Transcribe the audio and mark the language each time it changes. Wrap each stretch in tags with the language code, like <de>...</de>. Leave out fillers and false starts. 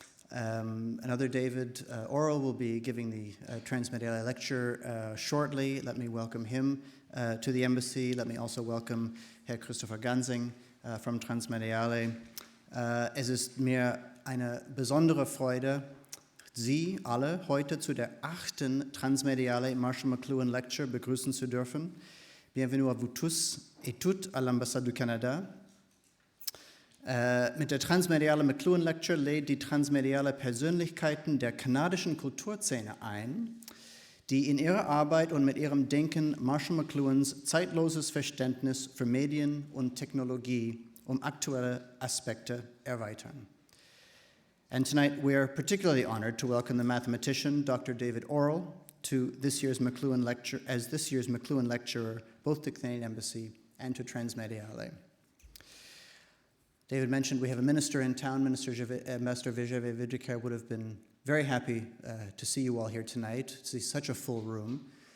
<en>Another David Orrell will be giving the Transmediale lecture shortly. Let me welcome him to the embassy. Let me also welcome Herr Kristoffer Gansing from Transmediale.</en> <de>Es ist mir eine besondere Freude, Sie alle heute zu der 8. Transmediale Marshall McLuhan Lecture begrüßen zu dürfen.</de> <fr>Bienvenue à vous tous et toutes à l'ambassade du Canada.</fr> <de>Mit der Transmediale McLuhan Lecture lädt die transmediale Persönlichkeiten der kanadischen Kulturszene ein, die in ihrer Arbeit und mit ihrem Denken Marshall McLuhans zeitloses Verständnis für Medien und Technologie aktuelle Aspekte erweitern.</de> <en>And tonight we are particularly honored to welcome the mathematician, Dr. David Orrell, to this year's McLuhan Lecture, as this year's McLuhan Lecturer, both to the Canadian Embassy and to Transmediale. David mentioned we have a minister in town. Ambassador Georgios would have been very happy to see you all here tonight, to see such a full room.</en>